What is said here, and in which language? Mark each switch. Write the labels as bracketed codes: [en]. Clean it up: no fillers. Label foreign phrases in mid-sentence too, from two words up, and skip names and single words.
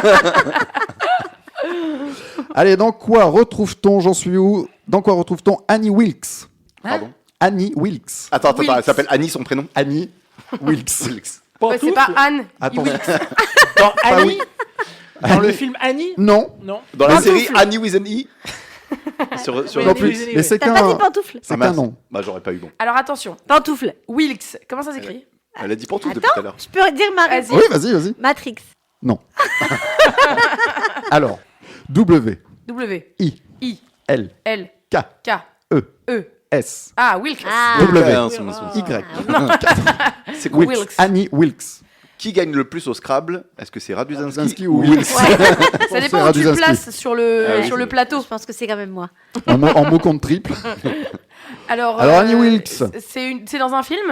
[fr] Allez, dans quoi retrouve-t-on, j'en suis où? Dans quoi retrouve-t-on Annie Wilkes? Pardon. Annie Wilkes. Attends, Wilkes. elle s'appelle Annie, son prénom. Annie Wilkes. Ouais, c'est pas Anne. Attends. Dans Annie, oui. dans le Annie. film Annie, Non, non. Dans la Pantoufle. série Annie [en] with an E. [fr] sur Oui, non oui, plus. oui, oui. Mais c'est T'as pas dit qu'un. pantoufle. C'est Ah, qu'un mince. nom. Bah, j'aurais pas eu bon. Alors attention, Pantoufle. Wilkes, comment ça s'écrit? Elle a dit pantoufle depuis tout à l'heure. Je peux dire ma réponse. Oui, vas-y, vas-y. Matrix. Non. Alors, W, W, I, I, L, L, K, K, E, E. S, Ah, Wilkes. Ah. W, Ah, son- Y. C'est quoi Wilkes. Wilkes. Annie Wilkes. Qui gagne le plus au Scrabble? Est-ce que c'est Raduzinski Raduzinski ou ou Wilkes? Ça dépend où tu te Raduzinski. places sur le, Ah oui, sur le c'est- plateau. Je pense que c'est quand même moi. En mot compte triple. Alors, Annie Wilkes. C'est dans un film?